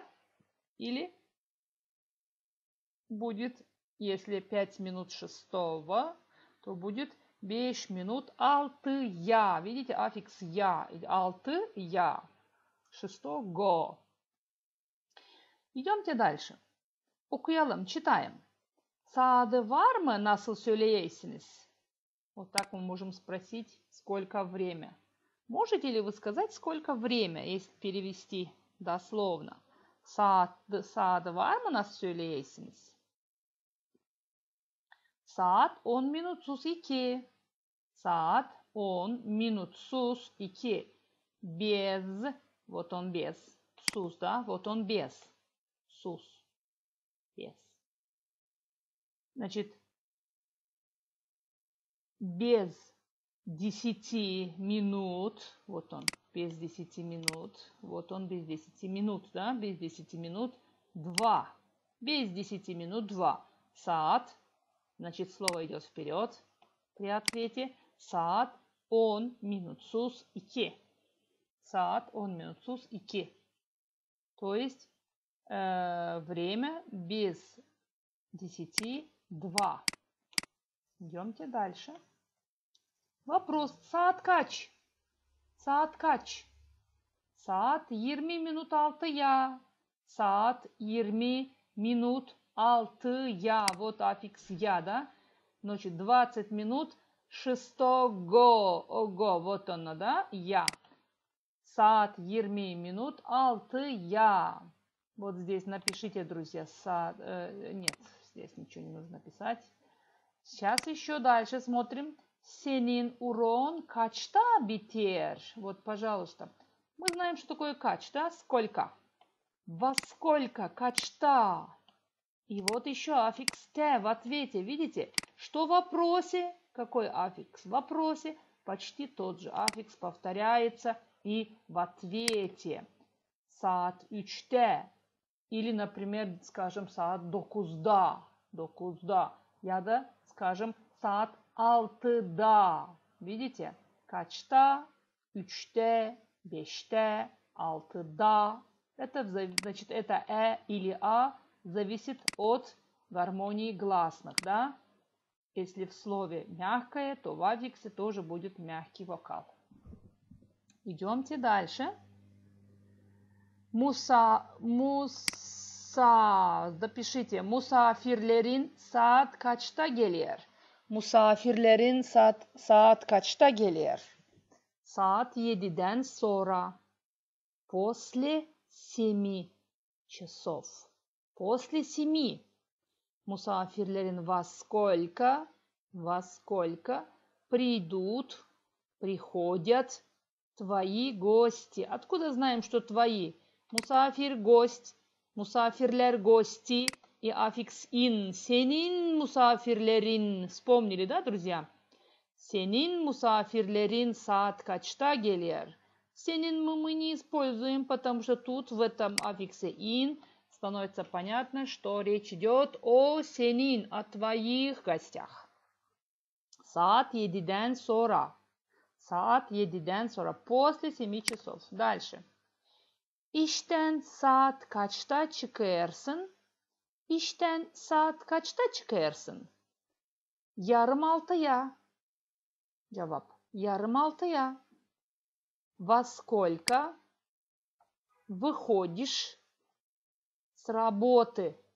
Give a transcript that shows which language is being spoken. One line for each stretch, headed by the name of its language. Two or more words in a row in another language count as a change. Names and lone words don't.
Russian: Или будет, если 5 минут 6, то будет 5 минут 6'я. Видите, аффикс я. 6'я. 6'го. Идемте дальше.
Crimean Tatar: Okuyalım, читаем. Saati var mı? Nasıl söyleyesiniz?
Russian: Вот так мы можем спросить, сколько время. Можете ли вы сказать, сколько время, если перевести дословно?
Crimean Tatar: Saati var mı? Nasıl söyleyesiniz? Saat 10 minutsuz 2. Saat 10 minutsuz 2.
Russian: Без, вот он без. Sus, да, вот он без. Sus. Без. Значит, без 10 минут, вот он, без 10 минут, вот он без 10 минут, да, без 10 минут 2, без 10 минут 2, saat, значит, слово идет вперед при ответе,
Crimean Tatar: saat 10 minutsuz 2. Saat 10 minutsuz 2.
Russian: То есть время без 10 2. Идемте дальше. Вопрос.
Crimean Tatar: Saat kaç? Saat kaç? Saat 20 minut 6'ya. Saat 20 минут 6'я.
Russian: Вот аффикс я, да? Значит, 20 минут 6-го. Ого, вот оно, да? Я.
Crimean Tatar: Saat 20 минут 6'я.
Russian: Вот здесь напишите, друзья. Нет, здесь ничего не нужно писать. Сейчас еще дальше смотрим.
Crimean Tatar: Senin урон kaçta biter?
Russian: Вот, пожалуйста. Мы знаем, что такое kaç, да? Сколько? Во сколько? Kaçta? И вот еще аффикс те в ответе. Видите, что в вопросе? Какой аффикс? В вопросе почти тот же аффикс повторяется и в ответе.
Crimean Tatar: Saat 3'te.
Russian: Или, например, скажем,
Crimean Tatar: saat 9'da. 9'da. Ya da, скажем, saat 6'da. Видите? Kaçta? 3'te, 5'te, 6'da.
Russian: Это, значит, это или зависит от гармонии гласных, да? Если в слове мягкое, то в аффиксе тоже будет мягкий вокал. Идемте дальше. Запишите.
Crimean Tatar: Musafirlerin saat kaçta gelir? Musafirlerin saat kaçta gelir? Saat 7'den sonra.
Russian: После 7 часов. После 7.
Crimean Tatar: Musafirlerin во
Russian: сколько приходят твои гости. Откуда знаем, что твои? Musafir гость, musafirler гости и аффикс ин.
Crimean Tatar: Senin musafirlerin.
Russian: Вспомнили, да, друзья?
Crimean Tatar: Senin musafirlerin saat kaçta gelir?
Russian: Senin мы не используем, потому что тут в этом аффиксе ин становится понятно, что речь идет о senin, о твоих гостях.
Crimean Tatar: Saat 7'den sonra. Saat 7'den sonra.
Russian: После 7 часов. Дальше.
Crimean Tatar: İşten saat kaçta çıkarsın? İşten saat kaçta çıkarsın? Yarım 6'ya. Cevap. Yarım 6'ya.
Russian: Во сколько выходишь с работы?